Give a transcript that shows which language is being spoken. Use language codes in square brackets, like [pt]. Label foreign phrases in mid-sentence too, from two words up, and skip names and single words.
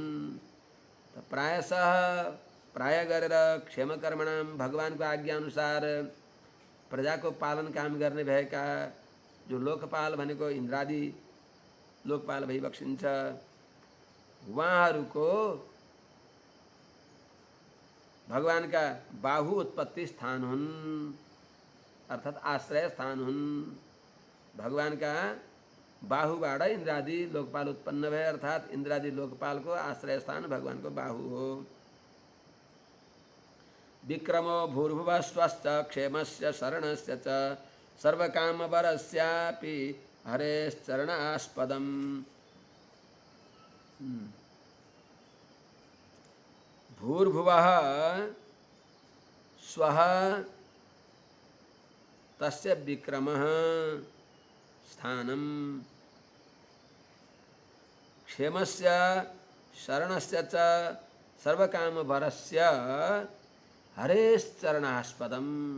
[ne] त प्राय गरेर क्षेमकर्मणाम भगवानको आज्ञा अनुसार प्रजाको पालन काम गर्ने भएका जो लोकपाल भनेको इन्द्रादि लोकपाल भइबक्सिन्छ, उहाँहरूको भगवानका बाहु उत्पत्ति स्थान हुन् अर्थात् आश्रय स्थान हुन्। भगवानका बाहुबाट इन्द्रादि लोकपाल उत्पन्न भए अर्थात् इन्द्रादि लोकपालको आश्रय स्थान भगवानको बाहु हो। [sa] विक्रमो भूर्भुवस्वश्च क्षेमस्य शरणस्य च सर्वकामवरस्यापि हरेश्चरणास्पदम्। भूर्भुवः स्वः तस्य विक्रमः स्थानं क्षेमस्य शरणस्य च सर्वकामवरस्य हरेश्चरणास्पदम्।